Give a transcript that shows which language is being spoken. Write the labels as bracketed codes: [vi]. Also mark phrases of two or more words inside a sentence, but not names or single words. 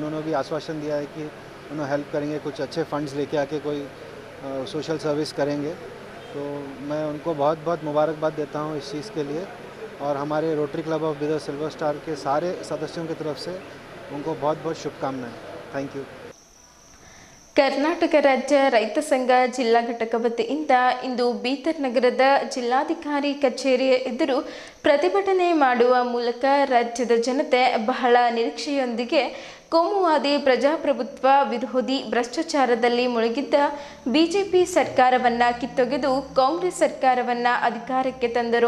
[hi] उन्होंने भी आश्वासन दिया है कि उन्होंने हेल्प करेंगे, कुछ अच्छे फंड्स लेके आके कोई [en] social service [hi] करेंगे। तो मैं उनको बहुत बहुत मुबारकबाद देता हूँ इस चीज़ के लिए, और हमारे रोटरी क्लब ऑफ बीदर सिल्वर स्टार के सारे सदस्यों की तरफ से उनको बहुत बहुत शुभकामनाएं। [en] Thank you. [kn] ಕರ್ನಾಟಕ ರಾಜ್ಯ ರೈತ ಸಂಘ ಜಿಲ್ಲಾ ಘಟಕ ವತಿಯಿಂದ ಇಂದು ಬೀದರ್ ನಗರದ ಜಿಲ್ಲಾಧಿಕಾರಿ ಕಚೇರಿಯ ಎದುರು ಪ್ರತಿಭಟನೆ ಮಾಡುವ ಮೂಲಕ ರಾಜ್ಯದ ಜನತೆ ಬಹಳ ನಿರೀಕ್ಷೆಯೊಂದಿಗೆ ಕೋಮುವಾದಿ ಪ್ರಜಾಪ್ರಭುತ್ವ ವಿರೋಧಿ ಭ್ರಷ್ಟಾಚಾರದಲ್ಲಿ ಮುಳುಗಿದ್ದ ಬಿಜೆಪಿ ಸರ್ಕಾರವನ್ನು ಕಿತ್ತೊಗೆದು ಕಾಂಗ್ರೆಸ್ ಸರ್ಕಾರವನ್ನು ಅಧಿಕಾರಕ್ಕೆ ತಂದರು.